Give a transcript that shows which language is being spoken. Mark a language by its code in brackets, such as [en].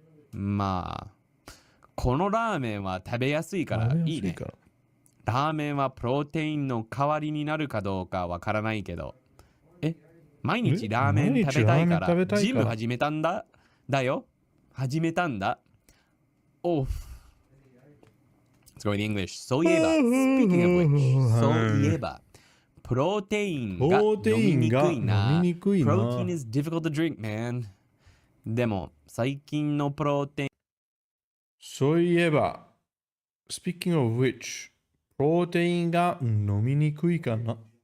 [ja] まあ、このラーメンは食べやすいからいいね。ラーメンはプロテインの代わりになるかどうかわからないけど。毎日ラーメン食べたいからジム始めたんだ。始めたんだ。 [en] Let's go with the English. [ja] そういえば、 [en] speaking of which, [ja] そういえば、プロテインが飲みにくいな。 [en] Protein is difficult to drink, man. [ja] でも、最近のプロテイン。そういえば、 [en] speaking of which, [ja] プロテインが飲みにくいな。